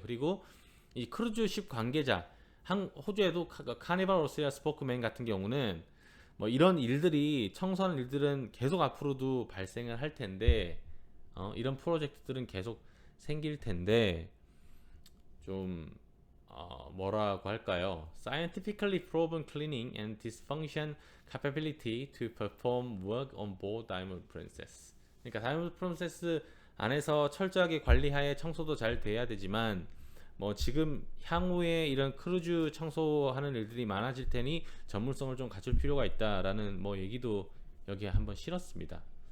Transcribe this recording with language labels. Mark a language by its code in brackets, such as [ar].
[ko] 그리고 이 크루즈십 관계자, 호주에도 카니발 오스트리아 스포크맨 같은 경우는 뭐 이런 일들이, 청소하는 일들은 계속 앞으로도 발생을 할 텐데, 이런 프로젝트들은 계속 생길 텐데, 좀 뭐라고 할까요? [en] Scientifically proven cleaning and dysfunction capability to perform work on board Diamond Princess. [ko] 그러니까 다이아몬드 프린세스 안에서 철저하게 관리하에 청소도 잘 돼야 되지만, 뭐 지금 향후에 이런 크루즈 청소하는 일들이 많아질 테니 전문성을 좀 갖출 필요가 있다라는 뭐 얘기도 여기에 한번 실었습니다.